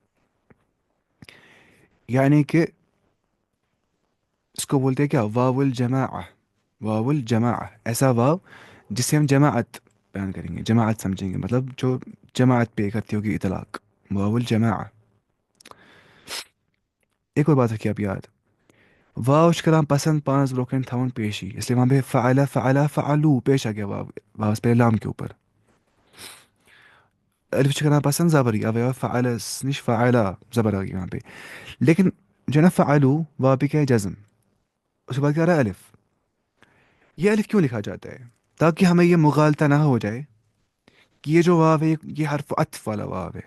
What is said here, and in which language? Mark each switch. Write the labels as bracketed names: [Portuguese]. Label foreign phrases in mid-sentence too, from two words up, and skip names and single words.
[Urdu] یعنی کہ اس کو بولتے ہیں کیا، [Arabic] واو الجماعہ، واو الجماعہ، [Urdu] ایسا واو جس سے ہم جماعت بیان کریں گے، جماعت سمجھیں گے، مطلب جو جماعت پہ کرتی ہوگی اطلاق، [Arabic] واو الجماعہ. [Urdu] ایک اور بات رکھیے آپ یاد، [Kashmiri] واو چھ کران پسند پانس برو کن تھاون پیشی، [Urdu] اس لیے وہاں پہ فعل فعل فعلو پیش آ گیا واو، واو پہ لام کے اوپر. [Kashmiri] الف چھ کران پسند زبر اب فعل نش فعلا زبر [Urdu] آ گیا وہاں پہ. لیکن جو ہے نا فعلو واو پہ کیا ہے جزم، اس کے بعد کیا رہا ہے الف. یہ الف کیوں لکھا جاتا ہے؟ تاکہ ہمیں یہ مغالطہ نہ ہو جائے کہ یہ جو واو ہے یہ حرف عطف والا واو ہے.